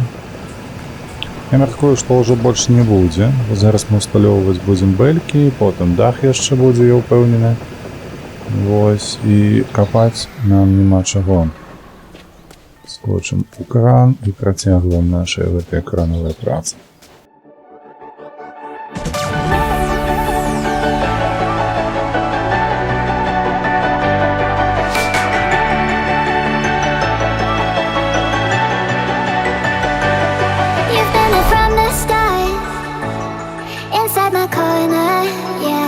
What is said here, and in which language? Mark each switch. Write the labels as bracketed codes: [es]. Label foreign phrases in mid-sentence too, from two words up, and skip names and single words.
[be] Я мяркую, што ўжо больш не будзе. Зараз мы усталёўваць будзем бэлькі, потым дах яшчэ будзе, я ўпэўнены. Вось, і капаць нам няма чаго. Скочым у кран і працягваем нашыя гэтыя кранавыя працы. [en] You've been there from the start, inside my corner, yeah.